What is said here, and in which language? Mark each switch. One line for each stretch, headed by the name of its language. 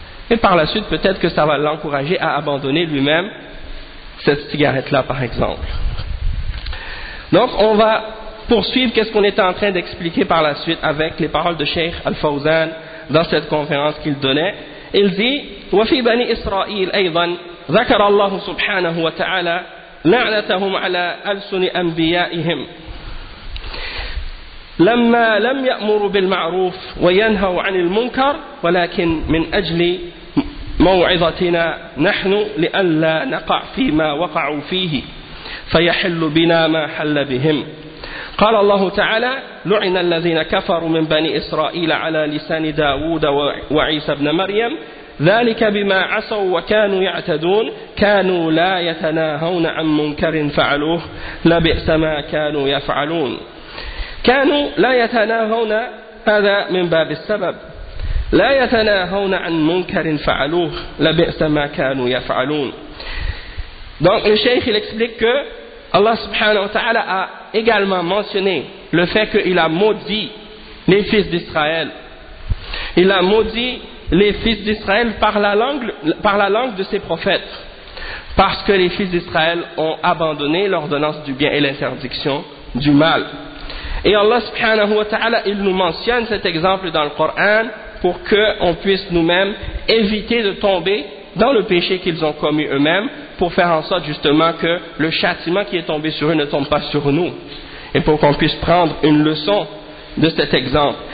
French: Et par la suite, peut-être que ça va l'encourager à abandonner lui-même cette cigarette-là, par exemple. Donc, on va poursuivre qu'est-ce qu'on était en train d'expliquer par la suite avec les paroles de Cheikh Al-Fawzan dans cette conférence qu'il donnait. Il dit
Arabic: « وَفِي بَنِي إِسْرَائِيلَ أَيْضًا ذَكَرَ اللَّهُ سُبْحَانَهُ وَتَعَالَى لعنتهم على ألسن أنبيائهم لما لم يأمروا بالمعروف وينهوا عن المنكر ولكن من أجل موعظتنا نحن لئلا نقع فيما وقعوا فيه فيحل بنا ما حل بهم قال الله تعالى لعن الذين كفروا من بني إسرائيل على لسان داود وعيسى بن مريم ذلك بما عصوا وكانوا يعتدون كانوا لا يتناهون عن منكر فعلوه لبئس ما كانوا يفعلون كانوا لا يتناهون هذا من باب السبب لا يتناهون عن منكر فعلوه لبئس ما كانوا يفعلون
French: Donc le cheikh il explique que Allah subhanahu wa ta'ala a également mentionné le fait qu'il a maudit les fils d'Israël. Il a maudit les fils d'Israël par la langue de ses prophètes, parce que les fils d'Israël ont abandonné l'ordonnance du bien et l'interdiction du mal. Et Allah subhanahu wa ta'ala, il nous mentionne cet exemple dans le Coran pour qu'on puisse nous-mêmes éviter de tomber dans le péché qu'ils ont commis eux-mêmes, pour faire en sorte justement que le châtiment qui est tombé sur eux ne tombe pas sur nous, et pour qu'on puisse prendre une leçon de cet exemple.